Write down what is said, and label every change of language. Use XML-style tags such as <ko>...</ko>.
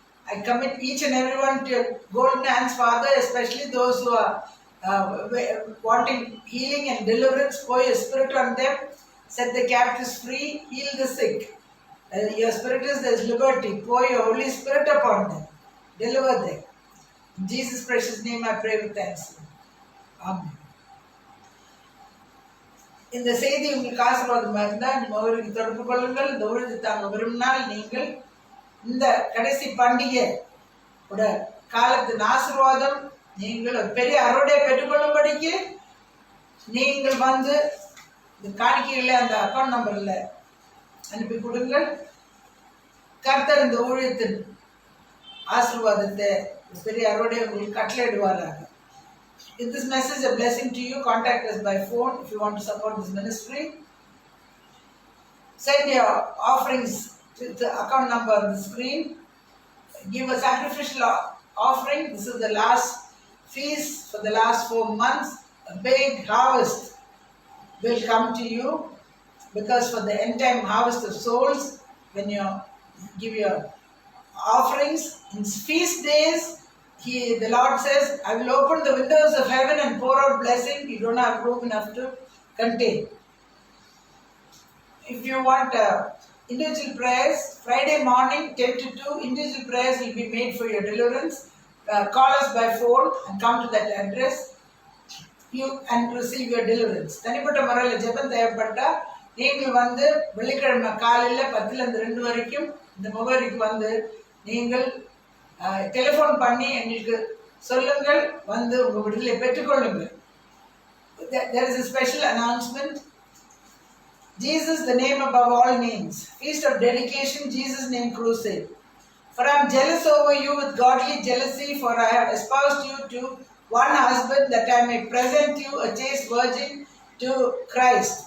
<en>I commit each and everyone to your golden hands, Father, especially those who are wanting healing and deliverance. Pour your spirit on them, set the captives free, heal the sick. Your spirit is there is liberty. Pour your Holy Spirit upon them, deliver them. In Jesus' precious name I pray with thanksgiving. Amen.</en> <ta>இந்த செய்தி உங்களுக்கு ஆசீர்வாதமாக இருந்தால் அவருக்கு தொடர்பு கொள்ளுங்கள். இந்த ஊழியத்தை தாங்க விரும்பினால் நீங்கள் இந்த கடைசி பண்டிகை காலத்தின் ஆசீர்வாதம் நீங்கள் ஒரு பெரிய அறுவடை பெற்றுக்கொள்ளும்படிக்கு நீங்கள் வந்து இந்த காணிக்கைகளை அந்த அக்கௌண்ட் நம்பரில் அனுப்பி கொடுங்கள். கர்த்தர் இந்த ஊழியத்தின் ஆசீர்வாதத்தை பெரிய அறுவடை உங்களுக்கு கட்டளையிடுவாராக.</ta> <en>If this message is a blessing to you, contact us by phone if you want to support this ministry. Send your offerings to the account number on the screen. Give a sacrificial offering. This is the last feast for the last 4 months. A big harvest will come to you because for the end time harvest of souls, when you give your offerings in feast days, the Lord says, I will open the windows of heaven and pour out blessing. You don't have room enough to contain. If you want individual prayers, Friday morning 10 to 2, individual prayers will be made for your deliverance. Call us by phone and come to that address and receive your deliverance. தனிப்பட்ட முறையில் ஜெபம் தேவைப்பட்டால் நீங்கள் வந்து வெள்ளிக்கிழமை காலையில் 10லேருந்து 2 வரைக்கும் இந்த முகவரிக்கு வந்து நீங்கள் டெலிஃபோன் பண்ணி எங்களுக்கு சொல்லுங்கள், வந்து உங்கள் விடுதலை பெற்றுக்கொள்ளுங்கள். There is a special announcement. Jesus, the name above all names. Feast of dedication, Jesus' name crusade. For I am jealous over you with godly jealousy, for I have espoused you to one husband, that I may present you a chaste virgin to Christ.</en>